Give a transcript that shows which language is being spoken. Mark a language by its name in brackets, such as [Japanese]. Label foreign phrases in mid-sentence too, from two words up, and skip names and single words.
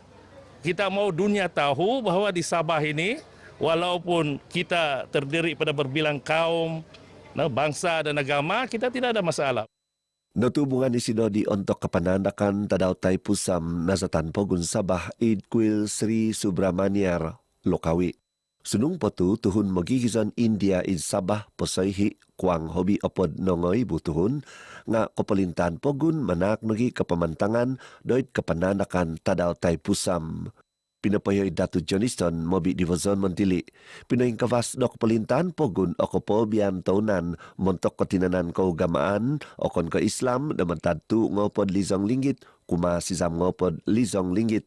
[Malay] Kita mau dunia tahu bahawa di Sabah ini, walaupun kita terdiri pada berbilang kaum, bangsa dan agama, kita tidak ada masalah. [Central Dusun] Natubungan ni Sinodi untuk kepenandakan tadaw tay pusam nazatan Pogun Sabah Id Kuil Sri Subramaniar Lokawi. Sunung potu tuhun magigizan India id Sabah posayhi kuang hobi opod nongoy butuhun nga kapalintan Pogun manak nagi kapamantangan doit kepenandakan tadaw tay pusam. Pinapayoy Datu Johnston mobi Divizon Montili. Pinaing kawas do kapalintan Pogun o kapobian taunan montok katinanan kaugamaan o kon ka Islam naman tadtu ngopod lizong linggit kuma sisam ngopod lizong linggit.